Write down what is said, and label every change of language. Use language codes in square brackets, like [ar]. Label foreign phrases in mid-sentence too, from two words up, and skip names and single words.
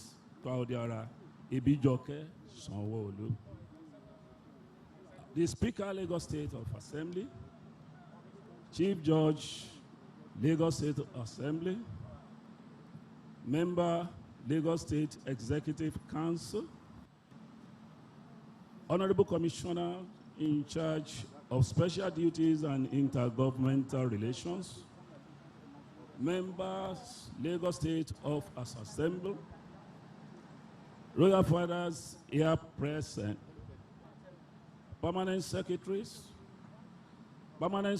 [en] Claudia Ibijoke Sanwo-Olu. The Speaker, Lagos State of Assembly, Chief Judge, Lagos State Assembly, Member, Lagos State Executive Council, Honorable Commissioner in charge of Special Duties and Intergovernmental Relations, Members, Lagos State of Assembly, Royal Fathers here present, Permanent Secretaries, Permanent